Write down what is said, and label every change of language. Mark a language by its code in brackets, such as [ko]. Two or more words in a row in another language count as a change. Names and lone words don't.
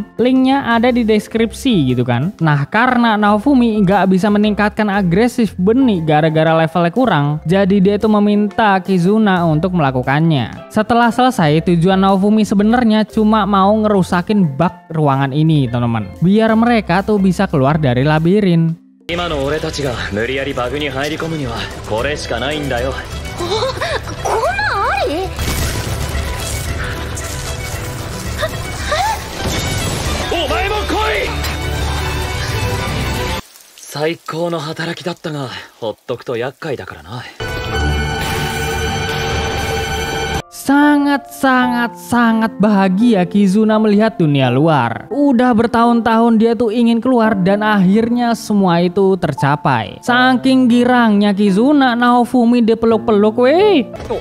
[id] Linknya ada di deskripsi gitu kan. Nah karena Naofumi nggak bisa meningkatkan agresif benih gara-gara levelnya kurang, jadi dia itu meminta Kizuna untuk melakukannya. Setelah selesai, tujuan Naofumi sebenarnya cuma mau ngerusakin bug ruangan ini teman-teman, biar mereka tuh bisa keluar dari labirin. [ja] 今の俺たちが無理やりバグに入り込むにはこれしかないんだよ。こんなんあり？お前も来い！最高の働きだったが、ほっとくと厄介だからな。 [id] Sangat bahagia Kizuna melihat dunia luar. Udah bertahun-tahun dia tuh ingin keluar dan akhirnya semua itu tercapai. Saking girangnya Kizuna, Naofumi dipeluk-peluk weh.